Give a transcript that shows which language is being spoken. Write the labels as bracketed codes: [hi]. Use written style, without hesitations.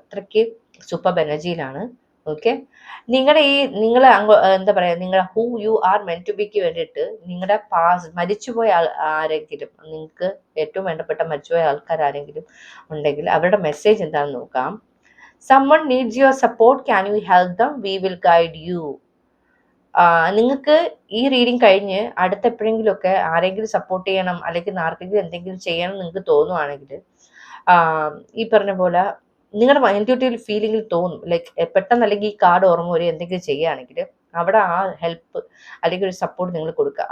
[ml] അത്രയ്ക്ക് super എനർജിയിലാണ്. Okay, നിങ്ങൾ എന്താ പറയാ, നിങ്ങളുടെ [en] who you are meant to ബിക്ക് [ml] വേണ്ടിയിട്ട് നിങ്ങളുടെ മരിച്ചുപോയ ആരെങ്കിലും, നിങ്ങൾക്ക് ഏറ്റവും വേണ്ടപ്പെട്ട മരിച്ചുപോയ ആൾക്കാർ ആരെങ്കിലും ഉണ്ടെങ്കിൽ അവരുടെ മെസ്സേജ് എന്താണെന്ന് നോക്കാം. [en] someone needs your support, can you help them, we will guide you. [ml] നിങ്ങൾക്ക് ഈ റീഡിങ് കഴിഞ്ഞ് അടുത്ത എപ്പോഴെങ്കിലും ഒക്കെ ആരെങ്കിലും സപ്പോർട്ട് ചെയ്യണം അല്ലെങ്കിൽ ആർക്കെങ്കിലും എന്തെങ്കിലും ചെയ്യണം നിങ്ങൾക്ക് തോന്നുവാണെങ്കിൽ ഈ പറഞ്ഞ പോലെ നിങ്ങളുടെ ഇൻറ്റ്യൂട്ടീവ് ഫീലിംഗിൽ തോന്നും, ലൈക്ക് പെട്ടെന്ന് അല്ലെങ്കിൽ ഈ കാർഡ് ഓർമ്മ വരെ എന്തെങ്കിലും ചെയ്യുകയാണെങ്കിൽ അവിടെ ആ ഹെൽപ്പ് അല്ലെങ്കിൽ ഒരു സപ്പോർട്ട് നിങ്ങൾ കൊടുക്കുക.